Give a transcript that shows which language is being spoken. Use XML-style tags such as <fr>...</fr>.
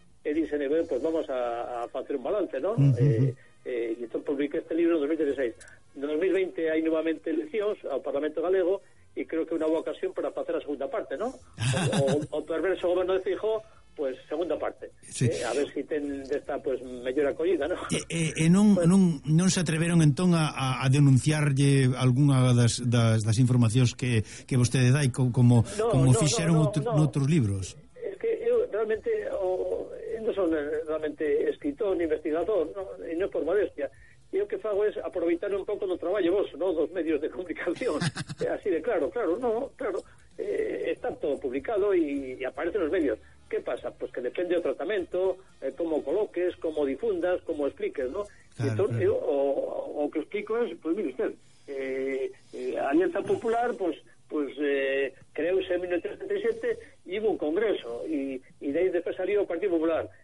<es>Y dicen, pues vamos a hacer un balance, ¿no? Y entonces publiqué este libro en 2016. En 2020 hay nuevamente elecciones al Parlamento Galego y creo que una buena ocasión para hacer la segunda parte, ¿no? O perverso gobierno de Feijóo, pues segunda parte. Sí.</es> <gl>A ver si ten esta pues mellor acollida, ¿no? Non se atreveron entón a denunciarlle algunha das informacións que vostede dai como fixeron noutros libros. Es que eu realmente non son realmente escritor ni investigador, non, non por modestia. E o que fago é aproveitar un pouco do traballo vos, ¿no?, dos medios de comunicación. Así de claro.</gl> <es>Está todo publicado y aparece</es> <gl>nos medios.</gl> <es>¿Qué pasa? Pues que depende del tratamiento, cómo coloques, cómo difundas, cómo expliques, ¿no? Claro, entonces, claro. O que explico es, pues mire usted, Alianza Popular, creóse en 1937 y hubo un congreso, y de ahí después salió el Partido Popular.</es>